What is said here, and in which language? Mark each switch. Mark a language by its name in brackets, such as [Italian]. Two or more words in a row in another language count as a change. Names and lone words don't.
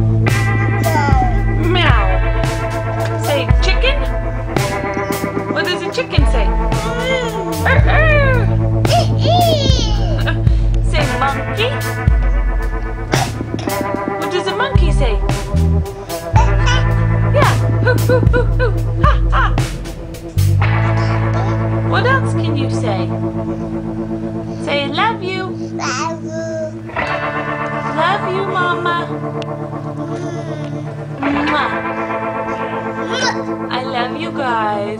[English] Meow. Say chicken? What does a chicken say? Say monkey? What does a monkey say? Yeah. Hoo, hoo, hoo, hoo. Ha, ha. What else can you say? Say love you. Love you, Mama. Mwah. I love you guys.